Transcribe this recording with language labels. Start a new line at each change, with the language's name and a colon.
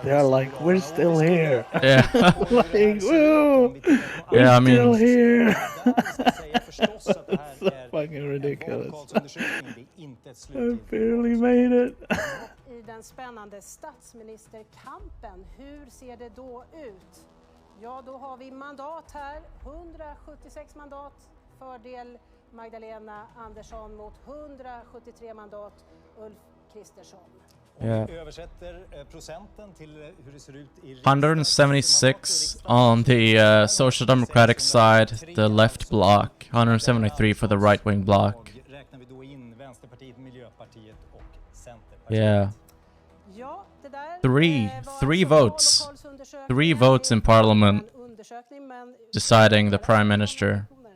English: They're like, we're still here. Yeah. Like, woo! We're Yeah, I mean, still here. It's so fucking ridiculous. I barely made it.
Swedish: I den spännande statsministerkampen, hur ser det då ut? Ja, då har vi mandat här. 176 mandat, fördel Magdalena Andersson mot 173 mandat Ulf Kristersson.
English: yeah.
Swedish: Översätter procenten till hur det ser ut i
English: 176 on the Social Democratic side, the left bloc. 173 for the right wing bloc.
Swedish: Räknar vi då in Vänsterpartiet, Miljöpartiet och Centerpartiet.
English: Yeah.
Swedish: Ja, det där
English: Three votes. 3 votes in parliament deciding the prime minister.